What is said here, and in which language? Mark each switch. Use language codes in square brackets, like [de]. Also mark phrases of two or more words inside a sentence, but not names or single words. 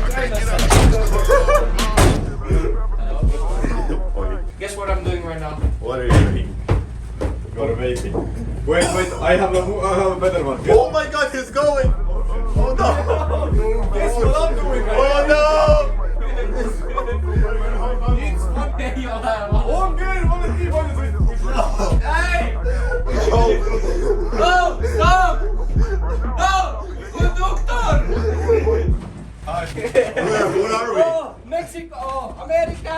[en] Guess what I'm doing right now? What are you doing? You're vaping. Wait, I have a better one. Oh my god, he's going! Oh no! Guess what I'm doing right Oh no! [et] On küll, ma olen nii palju sõitnud. [en] Hey! No! Stop! No! Conductor! Where are we? Oh, Mexico! Oh, America!